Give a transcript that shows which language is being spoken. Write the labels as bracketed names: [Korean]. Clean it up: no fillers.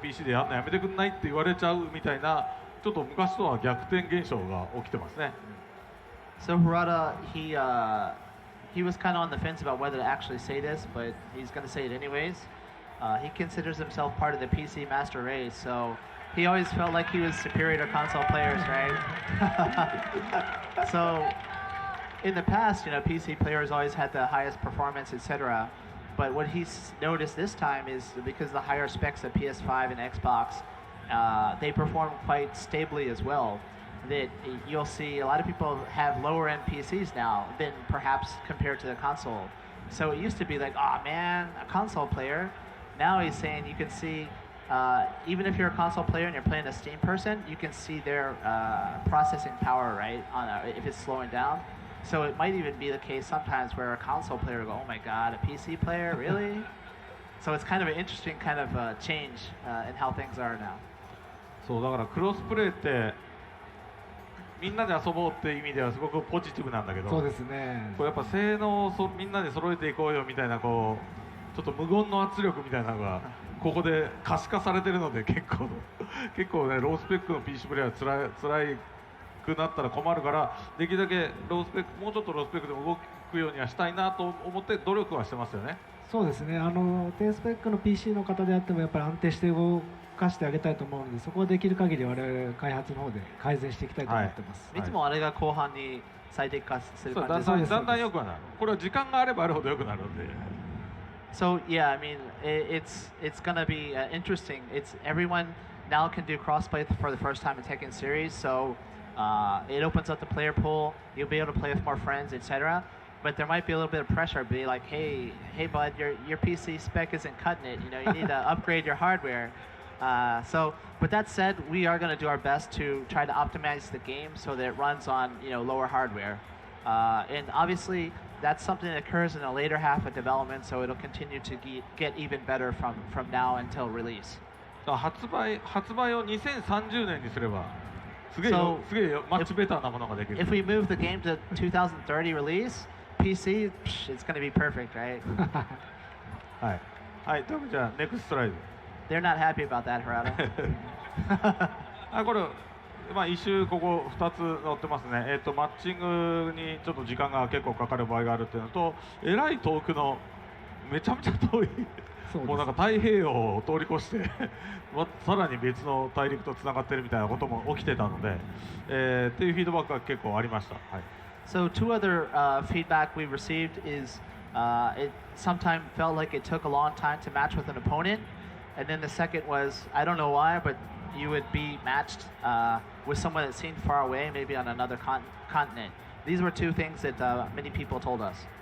[Japanese] PC でやるのやめてくんないって言われちゃうみたいな、ちょっと昔とは逆転現象が起きてますね。 [English] So Harada, he was kind of on the fence about whether to actually say this, but he's going to say it anyways. He considers himself part of the PC master race, so he always felt like he was superior to console players, right? So in the past, you know, PC players always had the highest performance, etc. But what he's noticed this time is because the higher specs of PS5 and Xbox, they perform quite stably as well. That you'll see a lot of people have lower end PCs now than perhaps compared to the console. So it used to be like, oh man, a console player. Now he's saying you can see, even if you're a console player and you're playing a Steam person, you can see their processing power, right, if it's slowing down. So it might even be the case sometimes where a console player will go, oh my god, a PC player, really? So it's kind of an interesting kind of change in how things are now. [Japanese] そうだからクロスプレーってみんなで遊ぼうっていう意味ではすごくポジティブなんだけど、そうですね。こうやっぱ性能をみんなで揃えていこうよみたいなこうちょっと無言の圧力みたいなのがここで可視化されてるので結構ねロースペックの PC プレイヤーつらいくなったら困るからできるだけロースペックもうちょっとロースペックでも動くようにはしたいなと思って努力はしてますよね。そうですね。低スペックの PC の方であってもやっぱり安定して動かしてあげたいと思うので、そこはできる限り我々開発の方で改善していきたいと思ってます。いつもあれが後半に最適化する感じです。だんだん良くはなる。これは時間があればあるほど良くなるので。 [English] So yeah, I mean, it's gonna be interesting. It's everyone now can do crossplay for the first time in Tekken series. So it opens up the player pool. You'll be able to play with more friends, etc. But there might be a little bit of pressure. Be like, hey, bud, your PC spec isn't cutting it. You know, you need to upgrade your hardware. So, with that said, we are going to do our best to try to optimize the game so that it runs on, you know, lower hardware. And obviously, that's something that occurs in the later half of development, so it'll continue to get even better from now until release. [Japanese] 発売を2030年にすればすげえマッチベターなものができる。 [English] If we move the game to 2030 release, PC, it's going to be perfect, right? [Japanese] はい。はい、というわけでじゃあネクストスライド。 [English] They're not happy about that, Harada. [Japanese] これ、まあ、一周ここ2つ載ってますね。マッチングにちょっと時間が結構かかる場合があるっていうのと、えらい遠くのめちゃめちゃ遠いもうなんか太平洋を通り越してさらに別の大陸とつながってるみたいなことも起きてたので、っていうフィードバックが結構ありました。はい。 [English] So two other feedback we received is it sometimes felt like it took a long time to match with an opponent. And then the second was, I don't know why, but you would be matched with someone that seemed far away, maybe on another continent. These were two things that many people told us.